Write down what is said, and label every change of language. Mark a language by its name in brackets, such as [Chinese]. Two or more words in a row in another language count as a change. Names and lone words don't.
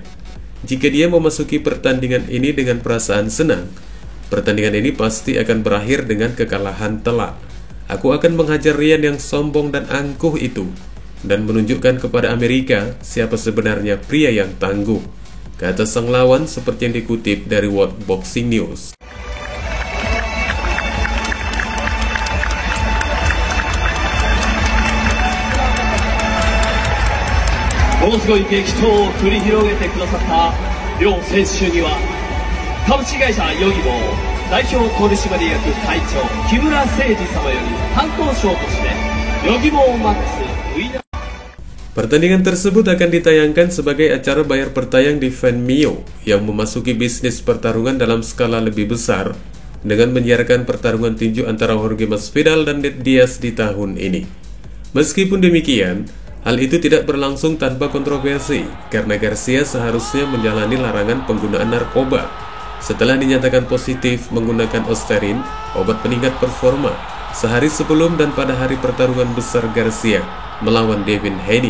[Indonesian] Jika dia memasuki pertandingan ini dengan perasaan senang, pertandingan ini pasti akan berakhir dengan kekalahan telak. Aku akan menghajar Ryan yang sombong dan angkuh itu dan menunjukkan kepada Amerika siapa sebenarnya pria yang tangguh, kata sang lawan seperti yang dikutip dari World Boxing News. [Japanese] ものすごい激闘を繰り広げてくださった両選手には株式会社ヨギボー代表取締役会長木村誠二様より担当賞としてヨギボーマックスウィナー [Indonesian] Pertandingan tersebut akan ditayangkan sebagai acara bayar pertayang di Fanmio yang memasuki bisnis pertarungan dalam skala lebih besar dengan menyiarkan pertarungan tinju antara Jorge Masvidal dan Nate Diaz di tahun ini. Meskipun demikian, hal itu tidak berlangsung tanpa kontroversi karena Garcia seharusnya menjalani larangan penggunaan narkoba setelah dinyatakan positif menggunakan Osterin, obat peningkat performa, sehari sebelum dan pada hari pertarungan besar Garcia melawan Devin Haney.